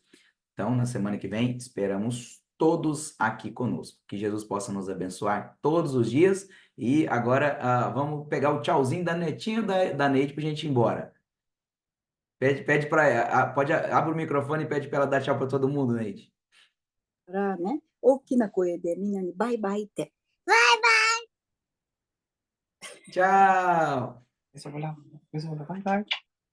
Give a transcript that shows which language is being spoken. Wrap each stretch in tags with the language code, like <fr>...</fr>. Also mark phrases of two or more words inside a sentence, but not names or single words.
<pt>Então, na semana que vem, esperamos todos aqui conosco. Que Jesus possa nos abençoar todos os dias. E agora, vamos pegar o tchauzinho da netinha da Neide para a gente ir embora. Pede para abre o microfone e pede para ela dar tchau para todo mundo, Neide.</pt> <ja>からね、大きな声でみんなにバイバイって。</ja> <pt>Tchau!</pt> <es>Eso, hola. Eso, hola.</es> <en>Bye, bye.</en>